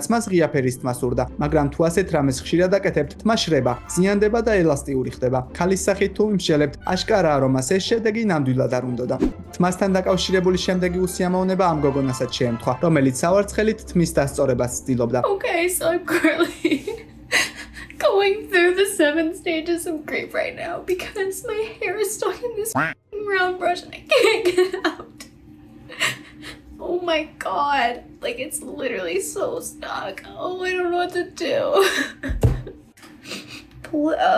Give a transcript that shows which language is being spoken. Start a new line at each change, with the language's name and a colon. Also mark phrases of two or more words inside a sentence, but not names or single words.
Georgian: მას ღიაფერის თმა სურდა, მაგრამ თუ ასეთ რამეს ხშირად აკეთებთ, თმა შრება, ზიანდება და ელასტიური ხდება. ქალის სახით თუ იმშელებთ, აშკარაა, რომ მას ეს შედეგი ნამდვილად არ უნდოდა. თმასთან დაკავშირებული შემდეგი უსიამოვნება ამ გოგონასაც შეემთხვა, რომელიც სავარცხელით თმის დასწორებას ცდილობდა.
English: Okay, so I'm currently going through the 7 stages of grief right now because my hair is stuck in this round brush and I can't get it out. Oh my god, like it's literally so stuck. Oh, I don't know what to do. Pull it up.